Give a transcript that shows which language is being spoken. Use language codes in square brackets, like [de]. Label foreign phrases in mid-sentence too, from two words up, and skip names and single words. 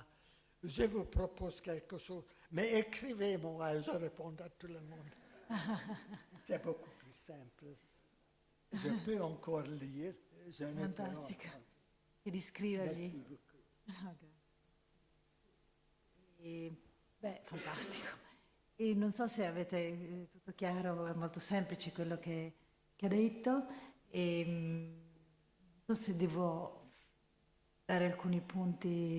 [fr] Je vous propose quelque chose, mais écrivez-moi et je réponds à tout le monde. C'est beaucoup plus simple. Je peux encore lire. Je ne peux [it] Fantastico. [fr] encore. [it] E di scrivergli. [fr] Merci beaucoup. [it] Fantastico. E non so se avete tutto chiaro, è molto semplice quello che ha detto. Non so se devo dare alcuni punti.